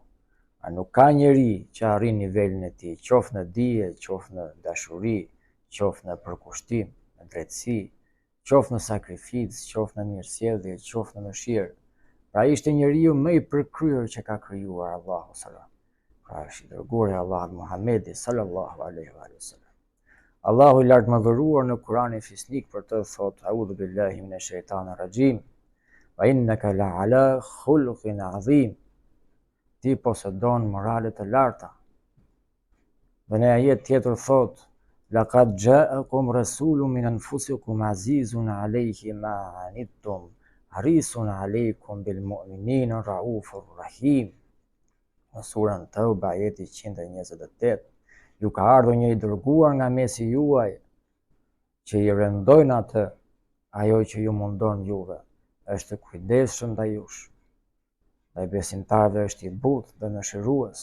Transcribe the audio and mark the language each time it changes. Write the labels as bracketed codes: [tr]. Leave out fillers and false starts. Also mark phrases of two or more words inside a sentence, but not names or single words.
[sq] A nuk ka njeri që arrin nivelin e tij, qoftë në dije, qoftë në dashuri, qoftë në përkushtim, në drejtësi, qoftë në sakrificë, qoftë në mirësjellje, qoftë në mëshirë. Pra ishte njeriu më i përkryer që ka krijuar Allahu sallallahu. Pra është i dërguari i Allahut Muhamedi [ar] صلى الله عليه وسلم. [sq] Allahu i lartëmadhëruar në Kur'anin fisnik për të thotë: [ar] أعوذ بالله من الشيطان الرجيم وإنك لعلى خلق عظيم. [sq] Ti posedon morale të larta. Dhe në ajet tjetër thot: [ar] لقد جاءكم رسول من أنفسكم عزيز عليه ما عنتم حريص عليكم بالمؤمنين رءوف رحيم. [sq] Në surën Tauba ajeti 128, ju ka ardhur një i dërguar nga mesi juaj që i rëndojnë atë ajo që ju mundon juve, është kujdesshëm ndaj jush. Dhe besimtarëve është i butë dhe mëshirues.